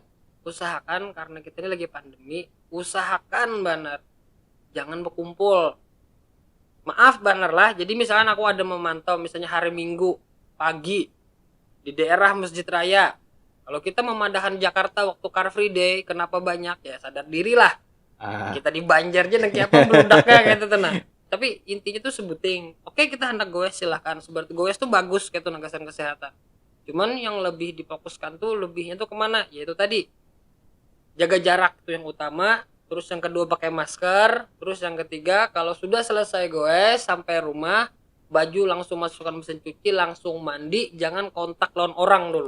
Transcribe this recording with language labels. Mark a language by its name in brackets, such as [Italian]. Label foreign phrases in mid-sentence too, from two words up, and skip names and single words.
[Indonesian] Usahakan karena kita ini lagi pandemi, usahakan benar jangan berkumpul. Maaf benar lah. Jadi misalkan aku ada memantau misalnya hari Minggu pagi di daerah Masjid Raya. Kalau kita memandangkan Jakarta waktu [English] Car Free Day, [Indonesian] kenapa banyak ya? Sadar dirilah. [Banjar] Kita di Banjar aja nanti apa beludaknya kayak itu nah. Tapi intinya tuh sebuting. [Indonesian] Oke, kita hendak goes silahkan. Seperti goes tuh bagus kayak tuh nagasan kesehatan. Cuman yang lebih difokuskan tuh lebihnya tuh kemana? Yaitu tadi jaga jarak tuh yang utama. Terus yang kedua pakai masker. Terus yang ketiga kalau sudah selesai goes sampai rumah, baju langsung masukkan mesin cuci, langsung mandi, jangan kontak lawan orang dulu.